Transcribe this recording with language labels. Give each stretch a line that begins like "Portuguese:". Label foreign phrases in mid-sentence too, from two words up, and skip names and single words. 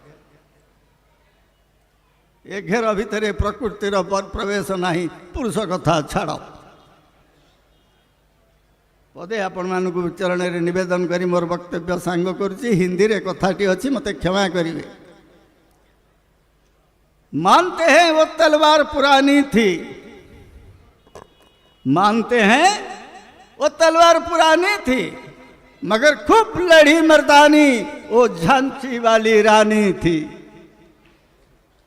Odia: ଏ ଘେର ଭିତରେ ପ୍ରକୃତିର ପ୍ରବେଶ ନାହିଁ। ପୁରୁଷ କଥା ଛାଡ଼। ପଦେ ଆପଣମାନଙ୍କୁ ଚରଣରେ ନିବେଦନ କରି ମୋର ବକ୍ତବ୍ୟ ସାଙ୍ଗ କରୁଛି। ହିନ୍ଦୀରେ କଥାଟି ଅଛି, ମୋତେ କ୍ଷମା କରିବେ।
Hindi: मानते हैं वो तलवार पुरानी थी, मानते हैं वो तलवार पुरानी थी, मगर खूब लड़ी मर्दानी वो झांसी वाली रानी थी।